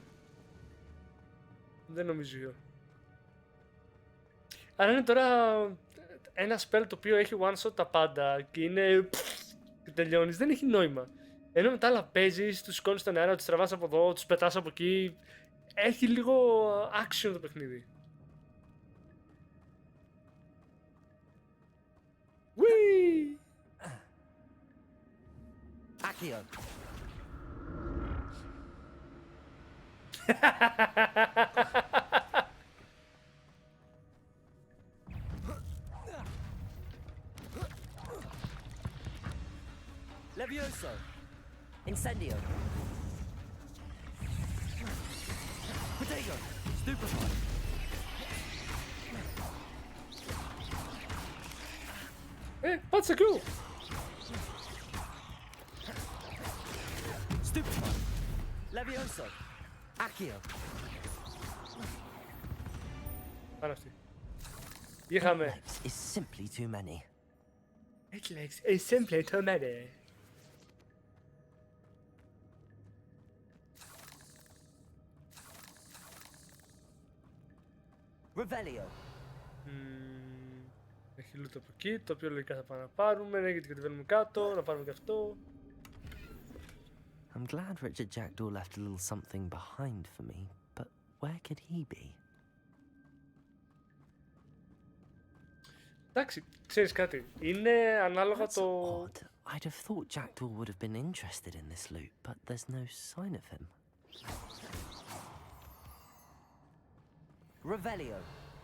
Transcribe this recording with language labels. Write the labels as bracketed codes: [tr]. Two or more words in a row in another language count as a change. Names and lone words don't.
[el] Δεν νομίζω. Άρα είναι τώρα ένα spell το οποίο έχει [en] one shot [el] τα πάντα και είναι και τελειώνεις. Δεν έχει νόημα. Ενώ μετά άλλα παίζεις, τους σηκώνεις στον αέρα, τους τραβάς από εδώ, τους πετάς από εκεί. Έχει λίγο action το παιχνίδι. Whee! Accio! Levioso! Incendio! Protego! Stupefy! Πάτσε κιού! Stupefy! Levioso! Accio! Πάνω αυτή. Είχαμε. [en] Legs is simply too many. It legs is simply too many. Revelio! [el] Έχει loot από εκεί, το οποίο λογικά θα πάμε να πάρουμε, ναι, γιατί κατεβαίνουμε κάτω, να πάρουμε και αυτό. [en] I'm glad Richard Jackdaw left a little something behind for me, but where could he be? [el] Εντάξει, ξέρεις κάτι, είναι ανάλογα [en] That's [el] το... [en] odd. I'd have thought Jackdaw would have been interested in this loot, but there's no sign of him. Revelio!